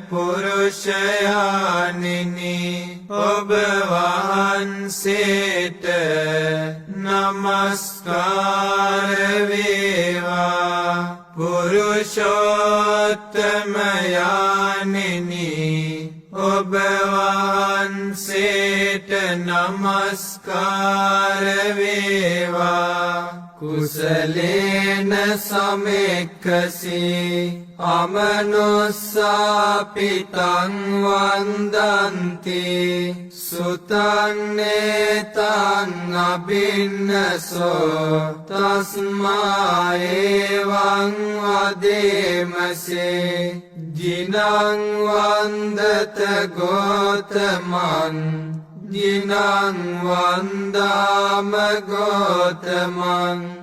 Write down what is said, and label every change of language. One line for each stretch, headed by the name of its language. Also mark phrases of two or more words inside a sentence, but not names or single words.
Sinhala: පුරුෂයාණෙනි ඔබ වහන්සේට නමස්කාර වේවා පුරුෂෝත්තම යාණෙනි ඔබ වහන්සේට නමස්කාර වේවා
Pali: කුසලේන සමෙක්ඛසී අමනුස්සාපිතං වන්දන්ති සුතං නේතං අබින්නසෝ තස්මා එවං වදේමසේ ජිනං වන්දත ගෝතමං ජිනං වන්දාම ගෝතමං